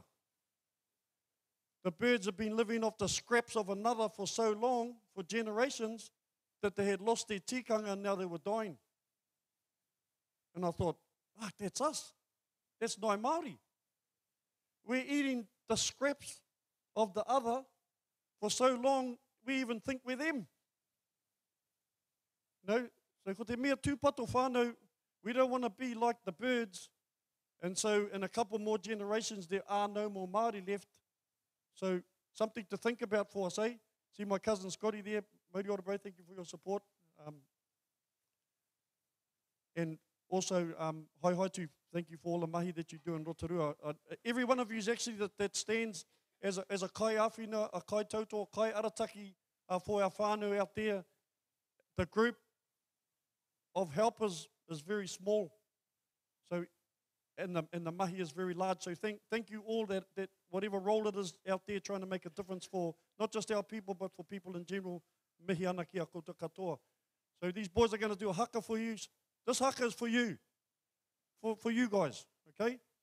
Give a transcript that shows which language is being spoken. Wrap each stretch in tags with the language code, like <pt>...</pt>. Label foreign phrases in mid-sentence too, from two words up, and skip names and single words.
<en>The birds have been living off the scraps of another for so long, for generations, that they had lost their tikanga and now they were dying. And I thought, that's us. That's Ngāi Māori. We're eating the scraps of the other for so long, we even think we're them.</en> <mi>So ko te mea tūpato whānau,</mi> <en>we don't want to be like the birds. And so in a couple more generations, there are no more Māori left. So something to think about for us, eh? See my cousin Scotty there.</en> <mi>Mauri ora,</mi> <en>bro, thank you for your support. And also, hai to thank you for all the mahi that you do in Rotorua. Every one of you is actually that stands as a</en> <mi>kai awhina, a kai tautoa, kai arataki</mi> <en>for our whānau out there. The group of helpers is very small. So, and the mahi is very large. So thank you all that whatever role it is out there trying to make a difference for not just our people, but for people in general.</en> <mi>Mihi ana ki a koutou katoa.</mi> <en>So these boys are going to do a haka for you. This haka is for you. For you guys, okay?</en>